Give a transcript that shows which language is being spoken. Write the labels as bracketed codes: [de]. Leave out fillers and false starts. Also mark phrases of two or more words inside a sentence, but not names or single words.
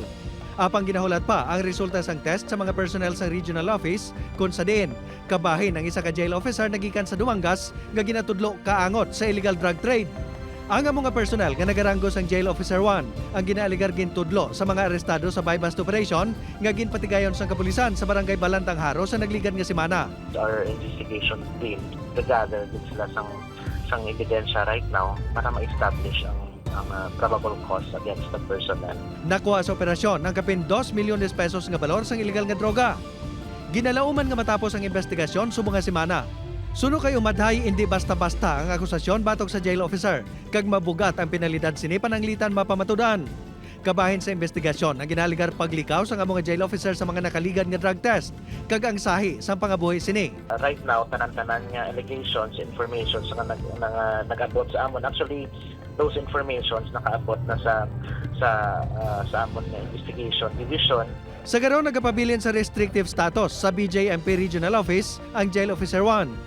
[hil] Apang ginahulat pa ang resulta sang test sa mga personnel sa regional office kung sa diin kabahin ang isa ka [en] jail officer [hil] nagikan sa Dumangas nga ginatudlo kaangot sa [en] illegal drug trade. [hil] Ang mga personnel nga nagaranggo sang [en] jail officer 1 [hil] ang ginaaligar gintudlo sa mga arestado sa [en] buy-bust operation [hil] nga ginpatigayon sang kapulisan sa barangay Balantang Haro sa nagligan nga semana. [en] Our investigation team together [hil] din sila sang ebidensya [en] right now [hil] para ma-establish ang [en] probable cause against the personnel. [hil] Nakuha sa operasyon ang kapin 2 milyon pesos nga balor sang illegal nga droga. Ginalauman nga matapos ang investigasyon subong nga semana. Suno kay umadhay hindi basta-basta ang akusasyon batok sa [en] jail officer [hil] kag mabugat ang penalidad sini pananglitan mapamatudan. Kabahin sa investigasyon ang ginaligar paglikaw sa mga [en] jail officer [hil] sa mga nakaligan nga [en] drug test [hil] kag ang sahi sa pangabuhi sini. [en] Right now [hil] tanan-tanan nga allegations, information sa nag-abot sa amon. [en] Actually, those informations [hil] nakaabot na sa amon nga [en] investigation division. [hil] Sa garo nagapabilin sa [en] restrictive status [hil] sa BJMP Regional Office ang [en] Jail Officer 1.